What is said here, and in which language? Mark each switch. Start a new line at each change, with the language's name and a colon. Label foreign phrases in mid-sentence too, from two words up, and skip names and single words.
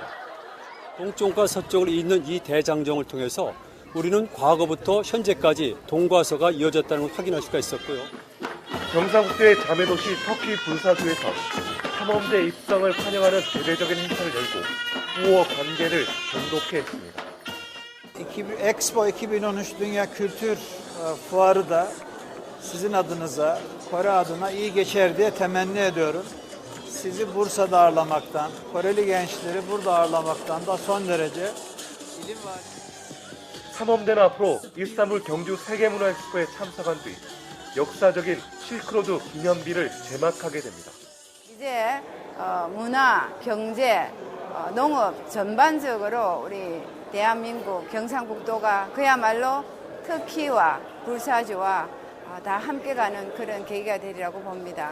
Korean: 동쪽과 서쪽을 잇는 이 대장정을 통해서 우리는 과거부터 현재까지 동과서가 이어졌다는 걸 확인할 수가 있었고요. 경상국대의 자매도시 터키 부르사주에서 탐험대 입성을 환영하는 대대적인 행사를 열고 우호 관계를 돈독히 했습니다.
Turkish: Expo 2013 Dünya Kültür Fuarı da sizin adınıza, Kore adına iyi geçer diye temenni ediyorum. Sizi Bursa'da ağırlamaktan, Koreli gençleri burada ağırlamaktan da son derece ilim var.
Korean: 탐험대는 앞으로 이스탄불 경주 세계문화엑스포에 참석한 뒤 역사적인 실크로드 기념비를 제막하게 됩니다. 이제 문화, 경제, 농업 전반적으로 우리 대한민국 경상북도가 그야말로 터키와 불사조와 다 함께 가는 그런 계기가 되리라고 봅니다.